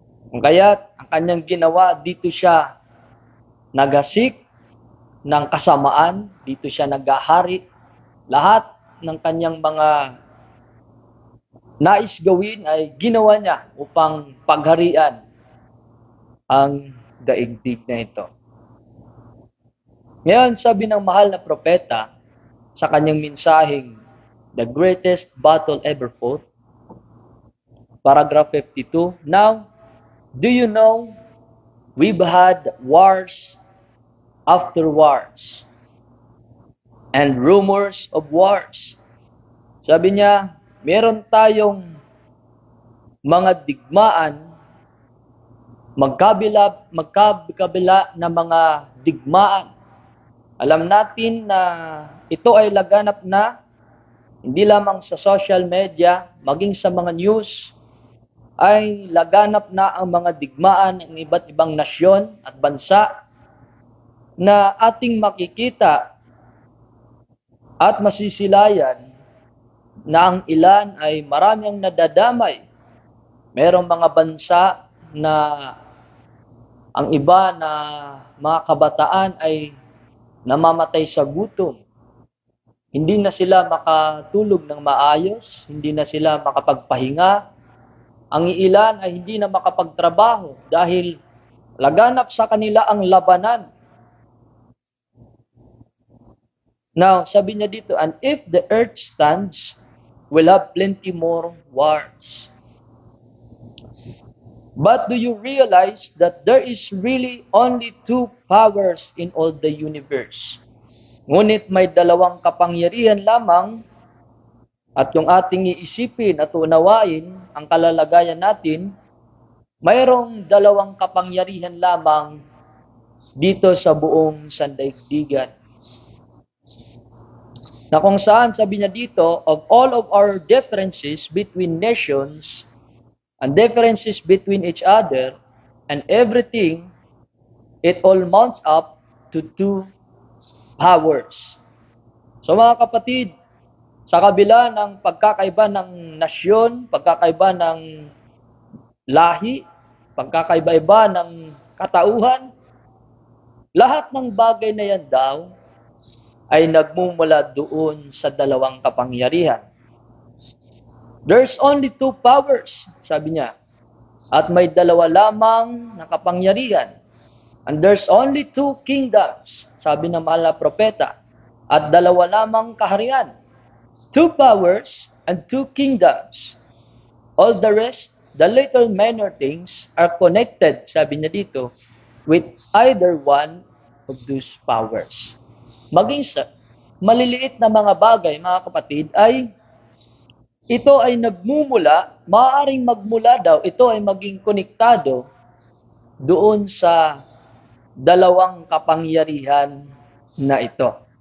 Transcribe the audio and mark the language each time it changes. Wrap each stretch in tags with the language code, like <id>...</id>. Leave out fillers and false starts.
<tl>Kung kaya't ang kanyang ginawa, dito siya naghasik ng kasamaan, dito siya naghahari. Lahat ng kanyang mga nais gawin ay ginawa niya upang pagharian ang daigdig na ito. Ngayon, sabi ng mahal na propeta sa kanyang mensaheng</tl> <en>The Greatest Battle Ever Fought, paragraph 52, now, do you know, we've had wars after wars and rumors of wars.</en> <tl>Sabi niya, meron tayong mga digmaan, magkabila na mga digmaan. Alam natin na ito ay laganap na hindi lamang sa social media, maging sa mga news, ay laganap na ang mga digmaan ng iba't ibang nasyon at bansa na ating makikita at masisilayan na ang ilan ay marami ang nadadamay. Merong mga bansa na ang iba na mga kabataan ay namamatay sa gutom. Hindi na sila makatulog ng maayos, hindi na sila makapagpahinga. Ang ilan ay hindi na makapagtrabaho dahil laganap sa kanila ang labanan.</tl> <en>Now,</en> <tl>sabi niya dito,</tl> <en>and if the earth stands, we'll have plenty more wars. But do you realize that there is really only two powers in all the universe?</en> <tl>Ngunit may dalawang kapangyarihan lamang, at yung ating iisipin at unawain ang kalalagayan natin, mayroong dalawang kapangyarihan lamang dito sa buong sandaigdigan. Na kung saan sabi niya dito,</tl> <en>of all of our differences between nations and differences between each other and everything, it all mounts up to two powers.</en> <tl>So mga kapatid, sa kabila ng pagkakaiba ng nasyon, pagkakaiba ng lahi, pagkakaiba-iba ng katauhan, lahat ng bagay na yan daw ay nagmumula doon sa dalawang kapangyarihan.</tl> <en>There's only two powers,</en> <tl>sabi niya. At may dalawa lamang na kapangyarihan.</tl> <en>And there's only two kingdoms,</en> <tl>sabi ng mahal na propeta. At dalawa lamang kaharian.</tl> <en>Two powers and two kingdoms. All the rest, the little minor things, are connected,</en> <tl>sabi niya dito,</tl> <en>with either one of those powers.</en> <tl>Maging sa maliliit na mga bagay, mga kapatid, ay ito ay nagmumula, maaaring magmula daw, ito ay maging konektado doon sa dalawang kapangyarihan na ito.</tl>